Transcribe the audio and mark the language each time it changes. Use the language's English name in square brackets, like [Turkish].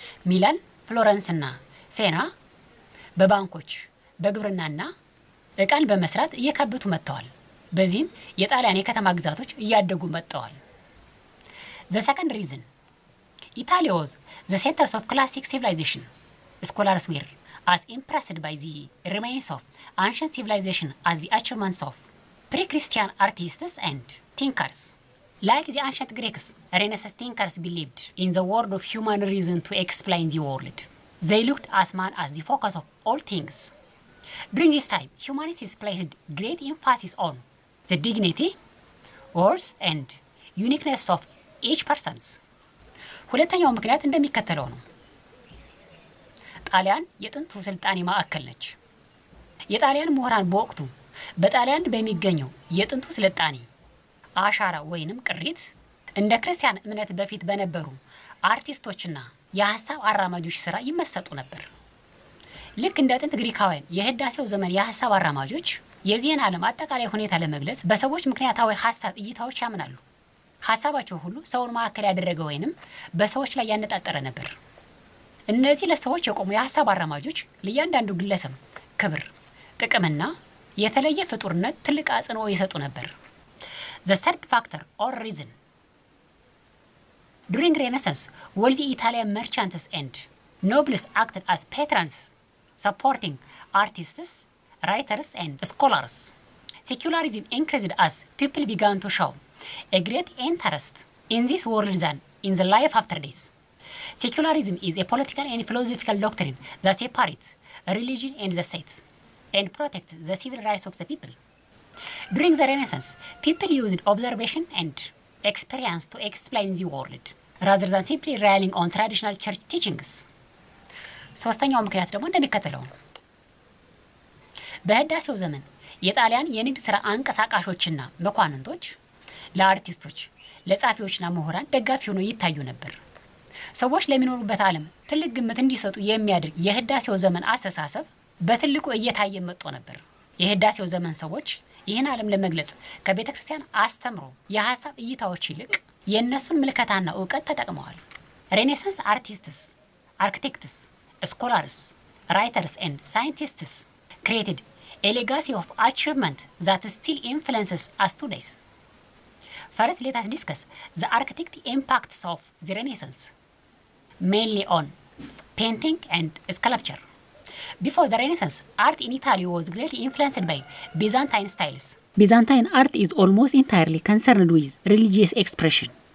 [Amharic] ሚላን፣ ፍሎረንስና ሴና በባንኮች በግብርናና ዕቃን በመስራት እየካበቱ መጥተዋል። በዚህም የጣሊያን የከተማ ግዛቶች እያደጉ መጥተዋል። [English] The second reason, Italy was the centers of classic civilization. Scholars were as impressed by the remains of ancient civilization as the achievements of pre-Christian artists and thinkers. Like the ancient Greeks, Renaissance thinkers believed in the word of human reason to explain the world. They looked at man as the focus of all things. During this time, humanities placed great emphasis on the dignity, worth, and uniqueness of each person. [Amharic] ሁለተኛው ምክንያት እንደሚከተለው ነው። ጣሊያን የጥንቱ ስልጣኔ ማዕከል ነች። የጣሊያን ምሁራን በወቅቱ በጣሊያን በሚገኘው የጥንቱ ስልጣኔ አሻራ ወይንም ቅሪት እንደ ክርስቲያን እምነት በፊት በነበሩ አርቲስቶችና የሐሳብ አራማጆች ስራ ይመሰጡ ነበር። ልክ እንደ ጥንት ግሪካውያን የህዳሴው ዘመን የሐሳብ አራማጆች የዚህን ዓለም አጠቃላይ ሁኔታ ለመግለጽ በሰዎች ምክንያታዊ ሐሳብ እይታዎች ያምናሉ። ሐሳባቸው ሁሉ ሰውን ማዕከል ያደረገ ወይንም በሰዎች ላይ ያነጣጠረ ነበር። እነዚህ ለሰዎች የቆሙ የሐሳብ አራማጆች ለእያንዳንዱ ግለሰብ ክብር፣ ጥቅምና የተለየ ፍጡርነት ትልቅ አጽንኦ ይሰጡ ነበር። [English] The third factor or reason, during Renaissance, wealthy Italian merchants and nobles acted as patrons, supporting artists, writers, and scholars. Secularism increased as people began to show a great interest in this world than in the life after death. Secularism is a political and philosophical doctrine that separates religion and the state and protects the civil rights of the people. During the Renaissance, people used observation and experience to explain the world rather than simply relying on traditional church teachings. [Amharic] ሶስተኛው ምክንያት ደግሞ እንደሚከተለው ነው። በህዳሴው ዘመን የጣሊያን የንግድ ሥራ አንቀሳቃሾችና መኳንንቶች ለአርቲስቶች፣ ለጻፊዎችና ምሁራን ደጋፊ ሆነው ይታዩ ነበር። ሰዎች ለሚኖሩበት ዓለም ትልቅ ግምት እንዲሰጡ የሚያደርግ የህዳሴው ዘመን አስተሳሰብ በትልቁ እየታየ መጥቶ ነበር። የህዳሴው ዘመን ሰዎች ይህን ዓለም ለመግለጽ ከቤተ ክርስቲያን አስተምሮ የሐሳብ እይታዎች ይልቅ የእነሱን ምልከታና እውቀት ተጠቅመዋል። [English] ሬኔሳንስ አርቲስትስ፣ አርክቴክትስ፣ ስኮላርስ፣ ራይተርስ ኤንድ ሳይንቲስትስ created a legacy of achievement that still influences us today. First, let us discuss the architect impacts of the Renaissance, mainly on painting and sculpture. Before the Renaissance, art in Italy was greatly influenced by Byzantine styles. Byzantine art is almost entirely concerned with religious expression.